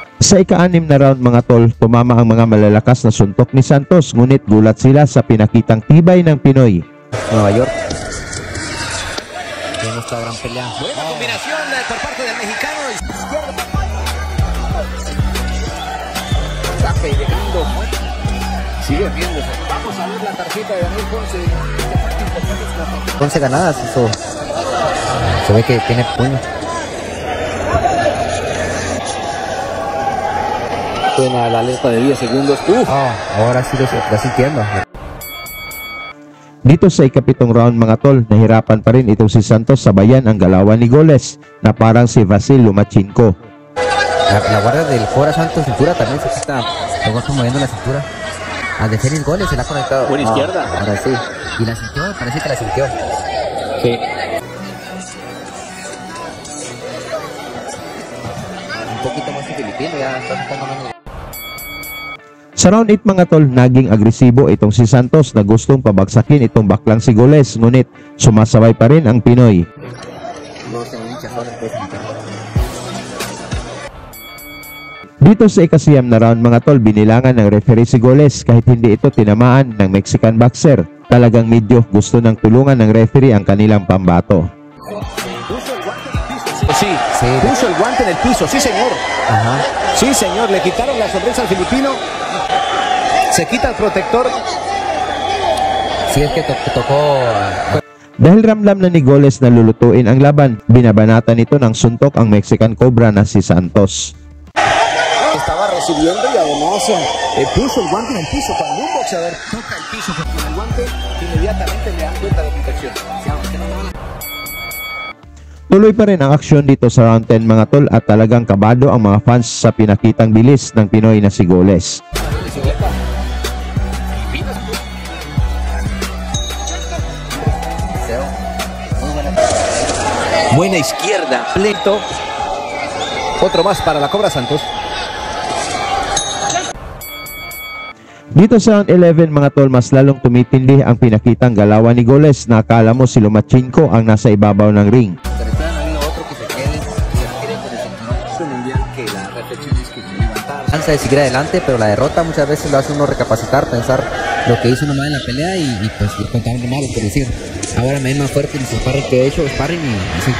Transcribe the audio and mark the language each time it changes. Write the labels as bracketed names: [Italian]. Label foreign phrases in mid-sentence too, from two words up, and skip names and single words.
[Filipino] Sa ika-6 na round mga tol, tumama ang mga malalakas na suntok ni Santos, ngunit gulat sila sa pinakitang tibay ng Pinoy. [Spanish] Nueva York. Tiene esta gran pelea. Buena combinación por parte del mexicano. Saque y dejando. Sigue viéndose. Vamos a ver la tarjeta de Daniel Ponce. Ponce ganadas, eso. Se ve que tiene puño. Suena la alerta de 10 segundos. Ahora sí lo está sintiendo. [Filipino] Dito sa ika-7 round mga tol, nahirapan pa rin itong si Santos sabayan ang galawan ni Goles na parang si Vasil Lomachenko. [Spanish] La guardia del Cobra Santos cintura también se está moviendo la cintura. Al de Félix Goles se la ha conectado. Por izquierda. Ahora sí. Y la sintió, parece que la sintió. Sí. Un poquito más que Filipino, ya está sacando menos. [Filipino] Sa round 8 mga tol, naging agresibo itong si Santos na gustong pabagsakin itong baklang si Goles, ngunit sumasabay pa rin ang Pinoy. Dito sa ika-9 na round mga tol, binilangan ng referee si Goles kahit hindi ito tinamaan ng Mexican boxer. Talagang medyo gusto ng tulungan ng referee ang kanilang pambato. [Spanish] Sí, puso el guante en el piso, sí señor. Ajá. Sí señor, le quitaron la sonrisa al filipino. Se quita el protector. Sí, es que tocó. [Filipino] Dahil ramdam na ni Goles na lulutuin ang laban, binabanatan nito ng suntok ang Mexican Cobra na si Santos. [Spanish] Estaba recibiendo y además puso el guante en el piso. Cuando un boxeador toca el piso con el guante, inmediatamente le dan cuenta de la protección. [Filipino] Tuloy pa rin ang aksyon dito sa round 10 mga tol at talagang kabado ang mga fans sa pinakitang bilis ng Pinoy na si Goles. [Spanish] Buena izquierda, pleto. Otro más para la Cobra Santos. [Filipino] Dito sa round 11 mga tol, mas lalong tumitindi ang pinakitang galawan ni Goles na akala mo si Lomachenko ang nasa ibabaw ng ring. [Spanish] De seguir adelante, pero la derrota muchas veces lo hace uno recapacitar, pensar lo que hizo uno mal en la pelea y pues contar lo malo, por decir. Ahora me es más fuerte en el sparring que he hecho, sparring y